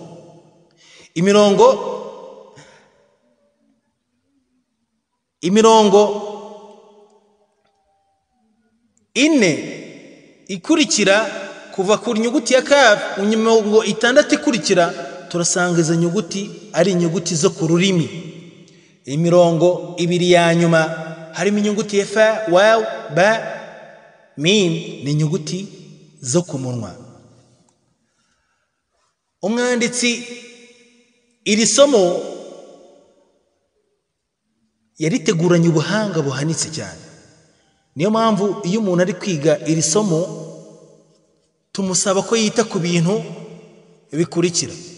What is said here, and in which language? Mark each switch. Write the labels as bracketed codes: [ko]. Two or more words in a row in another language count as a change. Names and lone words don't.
[rw] Imirongo ine ikurikira kuva ku nyuguti ya kaf, imirongo itandatu ikurikira turasanga izo nyuguti ari inyuguti zo ku rurimi. Imirongo ibiri ya nyuma harimo inyuguti ya fa, waw, ba, mim, ni inyuguti zo ku munwa. Umwanditsi iri somo yariteguranye ubuhanga buhanitse cyane. Niyo mpamvu iyo umuntu ari kwiga iri somo tumusaba ko yita ku bintu bikurikira.